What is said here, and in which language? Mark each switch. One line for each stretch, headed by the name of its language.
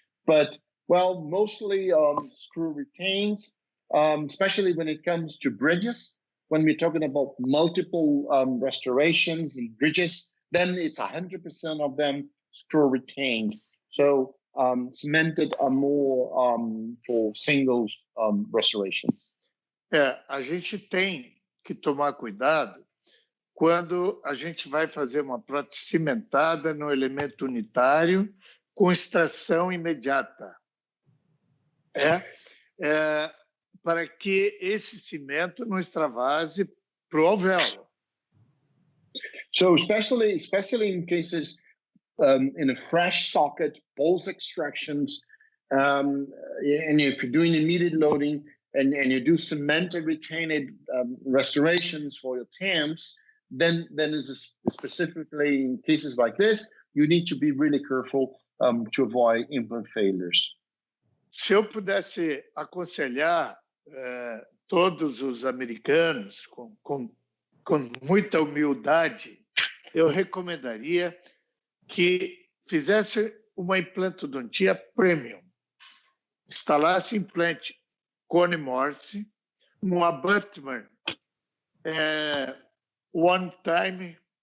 English: But, well, mostly screw retained, especially when it comes to bridges. When we're talking about multiple restorations and bridges, then it's 100% of them screw retained. So cemented are more for singles restorations.
Portuguese: A gente tem que tomar cuidado quando a gente vai fazer uma prótese cimentada no elemento unitário com extração imediata. Para que esse cimento não extravase para o alvéolo.
English: So especially in cases in a fresh socket, pulse extractions, and if you're doing immediate loading and you do cemented retained restorations for your TAMs, then is specifically in cases like this, you need to be really careful to avoid implant failures.
Portuguese: Se eu pudesse aconselhar todos os americanos com muita humildade, eu recomendaria que fizesse uma implantodontia premium, instalasse implante cone morse, um abutment one time,